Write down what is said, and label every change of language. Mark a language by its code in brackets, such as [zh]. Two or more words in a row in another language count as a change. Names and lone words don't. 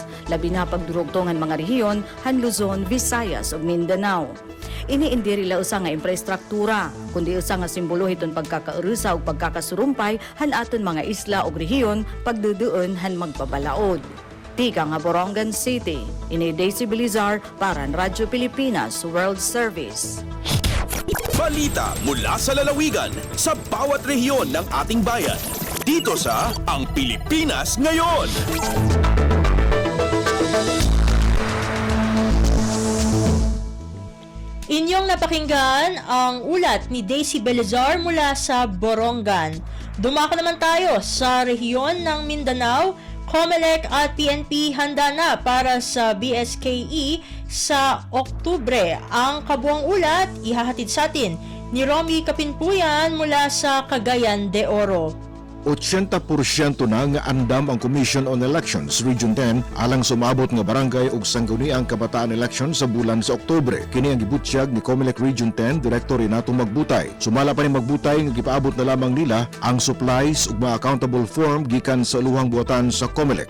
[war] Labi na pagdurugtongan mga rehiyon han Luzon, Visayas ug Mindanao. Iniindiri la usa nga infrastruktura kundi usa nga simbolo hiton pagkakaurusa ug pagkakasurumpay han aton mga isla ug rehiyon pagduduon han magpabalaod. Tika nga Borongan City, ini Daisy Belizar para ang Radyo Pilipinas World Service. [tl] Balita mula sa lalawigan sa bawat rehiyon ng ating bayan. Dito sa Ang Pilipinas Ngayon. Inyong napakinggan ang ulat ni Daisy Belizar mula sa Borongan. Dumako naman tayo sa rehiyon ng Mindanao. COMELEC at PNP handa na para sa BSKE sa Oktubre. Ang kabuang ulat ihahatid sa atin ni Romy Kapinpuyan mula sa Cagayan de Oro. [ceb] 80% na nga andam ang Commission on Elections Region 10 alang sumabot nga barangay ug sangguniang kabataan election sa bulan sa Oktubre. Kini ang gibutyag ni COMELEC Region 10 Director Renato Magbutay. Sumala pa ni Magbutay nga gipaabot na lamang nila ang supplies ug mga [en] accountable form [ceb] gikan sa luhang buhatan sa COMELEC.